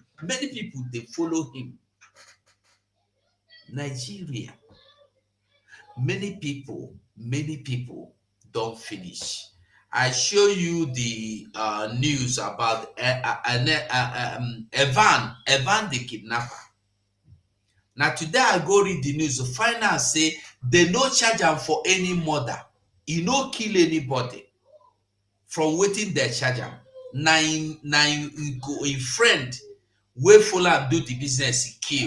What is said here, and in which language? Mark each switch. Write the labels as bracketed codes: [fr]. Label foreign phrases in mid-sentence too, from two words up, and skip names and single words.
[pcm] Many people they follow him. Nigeria. Many people many people don't finish. I show you the news about Evan the kidnapper. Now today I go read the news, find out say they no charge am for any murder. He no kill anybody from wetin dem charge am. Na im friend wey follow am do the business he kill.